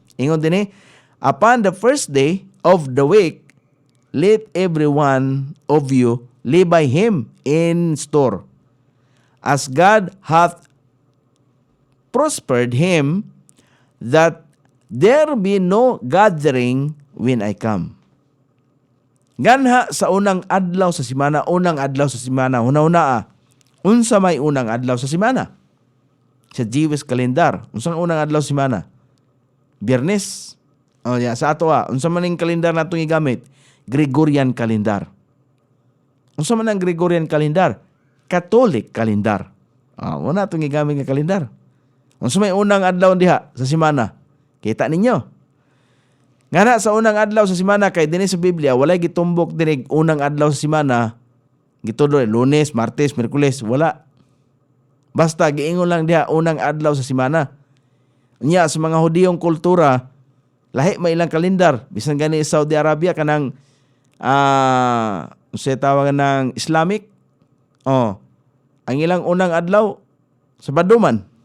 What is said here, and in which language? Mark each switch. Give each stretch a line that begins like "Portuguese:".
Cebuano: Ingon din
English: upon the first day of the week, let every one of you lay by him in store, as God hath prospered him, that there be no gathering when I come.
Cebuano: Ganha sa unang adlaw sa simana, huna-huna unsa may unang adlaw sa simana? Sa Jewish kalendar, unsang unang adlaw sa simana? Biyernes. Sa ato unsa man ning kalendar natong igamit? Gregorian kalendar. Unsa man ang Gregorian kalendar? Catholic kalendar. Wala itong igamit nga kalendar. Unsa may unang adlaw diha sa simana? Kita ninyo. Nga sa unang adlaw sa simana, kay dinhi sa Biblia, walay gitumbok dinig unang adlaw sa simana, gitudo Lunes, Martes, Miyerkules, wala. Basta giingon lang diha unang adlaw sa simana. Nya sa mga Hudiyong kultura, lahi may ilang kalendar. Bisan gani sa Saudi Arabia kanang unsay tawagan ng Islamic. Ang ilang unang adlaw sa Baduman.